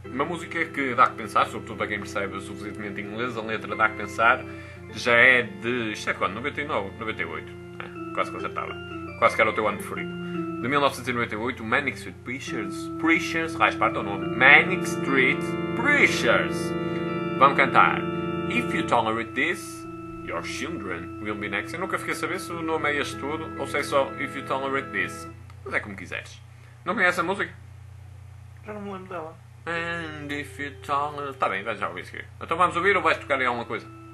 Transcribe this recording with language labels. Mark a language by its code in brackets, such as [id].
[pt] Uma música que dá que pensar, sobretudo para quem percebe suficientemente inglês, a letra dá que pensar. Já é de... Isto é quando? 99? 98? É, quase que acertava. Quase que era o teu ano preferido. De 1998, Manic Street Preachers... Raiz, parte o nome. Manic Street Preachers. Vamos cantar. [en] If you tolerate this, your children will be next. [pt] Eu nunca fiquei a saber se o nome é este tudo, ou se é só If you tolerate this. Mas é como quiseres. Não conheces a música? Já não me lembro dela. [en] And if you tolerate... [pt] Está bem, vais já ouvir isso aqui. Então vamos ouvir ou vais tocar aí alguma coisa?